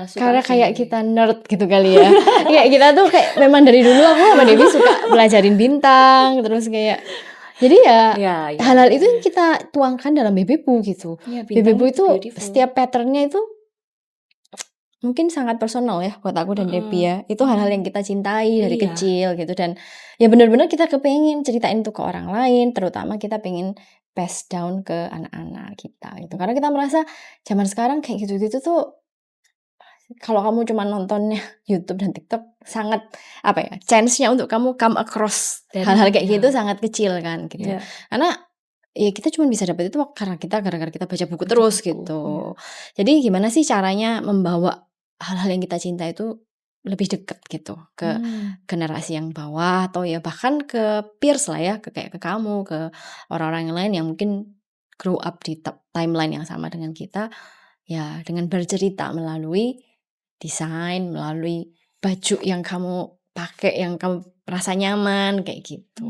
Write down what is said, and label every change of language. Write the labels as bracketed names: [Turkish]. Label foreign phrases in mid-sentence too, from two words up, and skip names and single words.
[Indonesian] kayak kita nerd gitu kali ya. Kayak kita tuh kayak memang dari dulu aku sama Debbie suka belajarin bintang, terus kayak jadi ya hal-hal itu yang kita tuangkan dalam Baby Bu gitu. Ya, Baby Bu itu beautiful. setiap patternnya itu mungkin sangat personal ya buat aku dan Debbie ya. Itu hal-hal yang kita cintai dari Iya. kecil gitu, dan ya benar-benar kita kepengen ceritain itu ke orang lain, terutama kita pengen [English] pass down [Indonesian] ke anak-anak kita gitu. Karena kita merasa zaman sekarang kayak gitu-gitu tuh, kalau kamu cuma nontonnya YouTube dan TikTok, sangat apa ya, chance-nya untuk kamu [English] come across [Indonesian] hal-hal kayak gitu sangat kecil kan gitu. Iya. Karena ya kita cuma bisa dapat itu gara-gara kita baca buku terus gitu. Jadi gimana sih caranya membawa hal-hal yang kita cinta itu lebih dekat gitu ke generasi yang bawah, atau ya bahkan ke peers lah ya, kayak ke kamu, ke orang-orang yang lain yang mungkin [English] grow up [Indonesian] di timeline yang sama dengan kita, ya dengan bercerita melalui desain, melalui baju yang kamu pakai, yang kamu rasa nyaman kayak gitu.